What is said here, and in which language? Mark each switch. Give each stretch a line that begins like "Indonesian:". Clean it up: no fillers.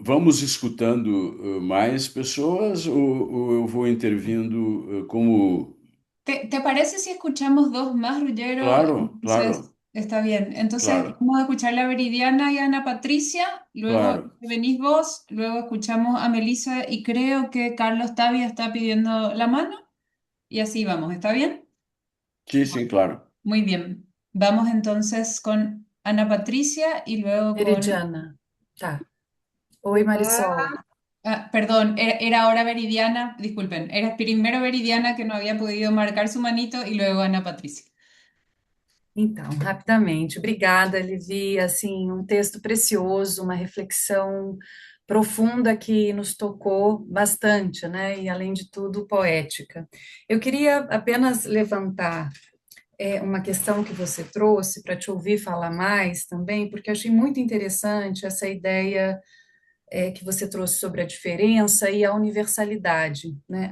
Portuguese: vamos escutando mais pessoas ou eu vou intervindo como...
Spanish: ¿Te parece si escuchamos dos más, Ruggero? Claro, Entonces, claro, está bien. Entonces, claro, vamos a escuchar a Veridiana y a Ana Patricia, luego claro. venís vos, luego escuchamos a Melissa y creo que Carlos Tavia está pidiendo la mano y así vamos, ¿está bien?
Portuguese: Sim, claro.
Spanish: Muy bien. Vamos entonces con Ana Patricia y luego con...
Portuguese: Meridiana. Tá. Oi, Marisol.
Spanish: Ah, perdón, era ahora Veridiana, disculpen, era primero Veridiana que no había podido marcar su manito y luego Ana Patricia.
Portuguese: Então, rapidamente, obrigada, Livi. Assim, um texto precioso, uma reflexão profunda que nos tocou bastante, né? E, além de tudo, poética. Eu queria apenas levantar uma questão que você trouxe para te ouvir falar mais também, porque eu achei muito interessante essa ideia que você trouxe sobre a diferença e a universalidade, né?